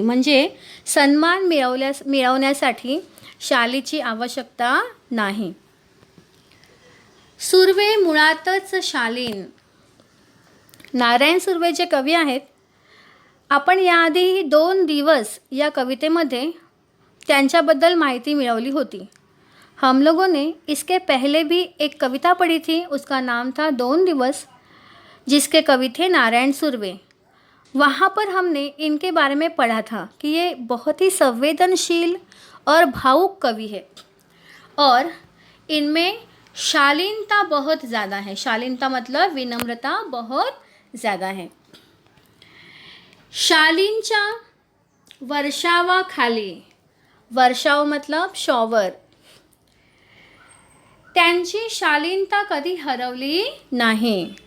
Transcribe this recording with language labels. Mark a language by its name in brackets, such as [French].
[Marathi] म्हणजे सन्मान मिळवण्यासाठी शालीची आवश्यकता नाही. सुर्वे मुळातच शालीन. नारायण सुर्वे जे कवी आहेत, आपण याआधी 2 दिवस या कवितेमध्ये त्यांच्याबद्दल माहिती मिळवली होती. [Hindi] हम लोगों ने इसके पहले भी एक कविता पढ़ी थी, उसका नाम था 2 दिवस, जिसके कवि थे नारायण सुर्वे। वहाँ पर हमने इनके बारे में पढ़ा था कि ये बहुत ही संवेदनशील और भावुक कवि है और इनमें शालीनता बहुत ज़्यादा है। शालीनता मतलब विनम्रता बहुत ज़्यादा है। [Marathi] शालीनच्या वर्षावाखाली, वर्षाव [Hindi] मतलब शॉवर, [Marathi] त्यांची शालीनता कधी हरवली नहीं।